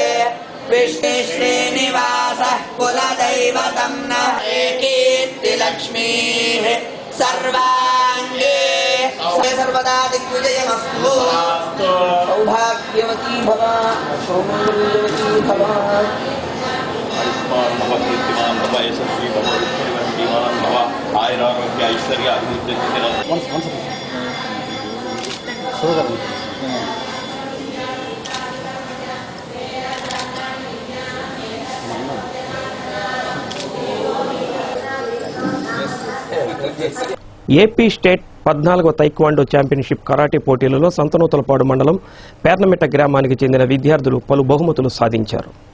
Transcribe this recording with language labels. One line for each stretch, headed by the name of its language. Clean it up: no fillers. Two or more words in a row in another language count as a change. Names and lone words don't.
Sanskrit: विष्णु श्रीनिवासः कुलदैवतं नः कीर्तिलक्ष्मीः सर्वाङ्गे सर्वदा दिग्विजयमस्तु सौभाग्यवती भव सौमङ्गल्यवती भव आयुष्मान भव कीर्तिमान भव यशस्वी भव विष्णुवन्तीमान भव आयुरारोग्य ऐश्वर्य अभिवृद्धि
English: AP State
Telugu: 14వ
English: taekwondo championship karate
Telugu: పోటీలలో సంతనూతలపాడు మండలం పేర్నమిట్ట గ్రామానికి చెందిన విద్యార్థులు పలు బహుమతులు సాధించారు.